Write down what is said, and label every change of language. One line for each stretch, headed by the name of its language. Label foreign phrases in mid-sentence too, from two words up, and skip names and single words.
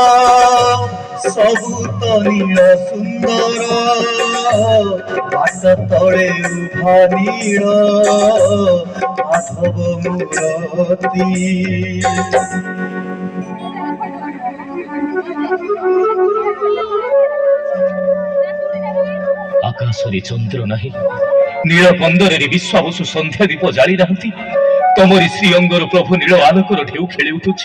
Odia: ସବୁତ ନୀଳ ସୁନ୍ଦର ପାଟ ତଳେ ଉଭା ନୀଳ ମାଧବ ମୂରତି ଆକାଶରେ ଚନ୍ଦ୍ର ନାହିଁ, ନୀଳ କନ୍ଦରରେ ବିଶ୍ୱାବସୁ ସନ୍ଧ୍ୟା ଦୀପ ଜାଳି ନାହାନ୍ତି। ତମରି ଶ୍ରୀ ଅଙ୍ଗର ପ୍ରଭୁ ନୀଳ ଆଲୋକର ଢେଉ ଖେଳି ଉଠୁଛି।